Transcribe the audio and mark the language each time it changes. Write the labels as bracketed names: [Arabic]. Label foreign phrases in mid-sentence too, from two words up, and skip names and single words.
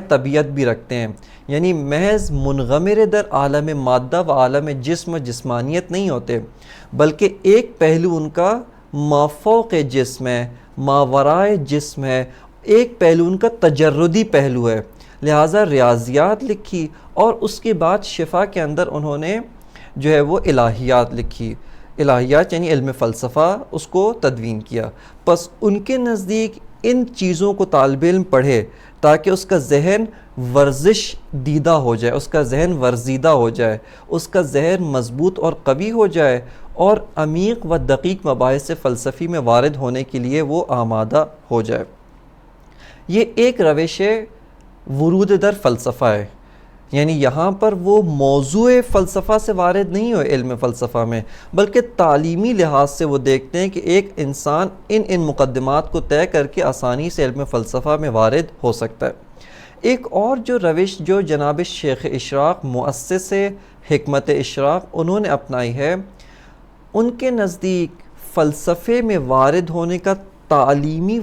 [Urdu] طبیعت بھی رکھتے ہیں، یعنی محض [Persian] منغمر در عالم مادہ و عالم جسم و جسمانیت [Urdu] نہیں ہوتے، بلکہ ایک پہلو ان کا مافوق جسم ہے، ماورائے جسم ہے، ایک پہلو ان کا تجردی پہلو ہے، لہٰذا ریاضیات لکھی، اور اس کے بعد شفا کے اندر انہوں نے جو ہے وہ الہیات لکھی، الہیات یعنی علم فلسفہ اس کو تدوین کیا۔ پس ان کے نزدیک ان چیزوں کو طالب علم پڑھے تاکہ اس کا ذہن ورزش دیدہ ہو جائے، اس کا ذہن ورزیدہ ہو جائے، اس کا ذہن مضبوط اور قوی ہو جائے، اور عمیق و دقیق مباحث فلسفی میں وارد ہونے کے لیے وہ آمادہ ہو جائے۔ یہ ایک [Persian] روش ورود در فلسفہ [Urdu] ہے، یعنی یہاں پر وہ موضوع فلسفہ سے وارد نہیں ہوئے علم فلسفہ میں، بلکہ تعلیمی لحاظ سے وہ دیکھتے ہیں کہ ایک انسان ان مقدمات کو طے کر کے آسانی سے علم فلسفہ میں وارد ہو سکتا ہے۔ ایک اور جو روش جو جناب شیخ اشراق مؤسس حکمت اشراق انہوں نے اپنائی ہے، ان کے نزدیک فلسفے میں وارد ہونے کا تعلیمی